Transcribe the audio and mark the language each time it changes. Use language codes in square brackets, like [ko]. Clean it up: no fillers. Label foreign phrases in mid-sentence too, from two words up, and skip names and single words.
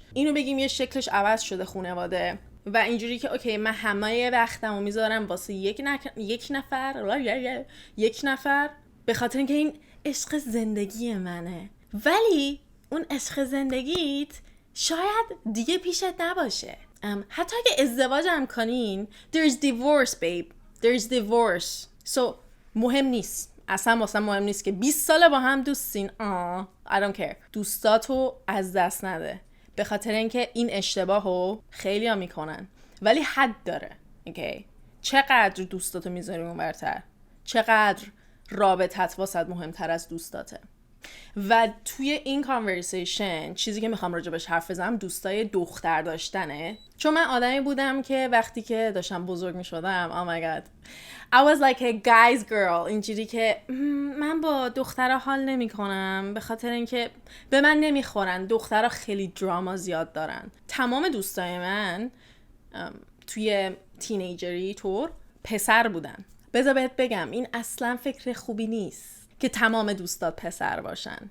[fa] اینو بگیم یه شکلش عوض شده خانواده و اینجوری که اوکی من همه وقتمو میذارم واسه یک نفر به خاطر اینکه این عشق زندگی منه، ولی اون عشق زندگیت شاید دیگه پیشت نباشه. حتی اگه ازدواج هم کنین [en] there's divorce babe, there's divorce. [fa] so مهم نیست، اصلا واسه مهم نیست که 20 ساله با هم دوستین. [en] I don't care. [fa] دوستاتو از دست نده، به خاطر اینکه این اشتباهو خیلی ها میکنن ولی حد داره. okay. چقدر دوستاتو میذاری اون برتر، چقدر رابطت واسه مهمتر از دوستاته. و توی این کانورسیشن چیزی که میخوام راجبش حرف بزنم دوستای دختر داشتنه، چون من آدمی بودم که وقتی که داشتم بزرگ میشدم [en] oh my god I was like a guy's girl، [fa] اینجوری که من با دخترها حال نمی کنم به خاطر اینکه به من نمیخورن، دخترها خیلی دراما زیاد دارن. تمام دوستای من توی تینیجری طور پسر بودن. بذار بهت بگم این اصلا فکر خوبی نیست که تمام دوستات پسر باشن.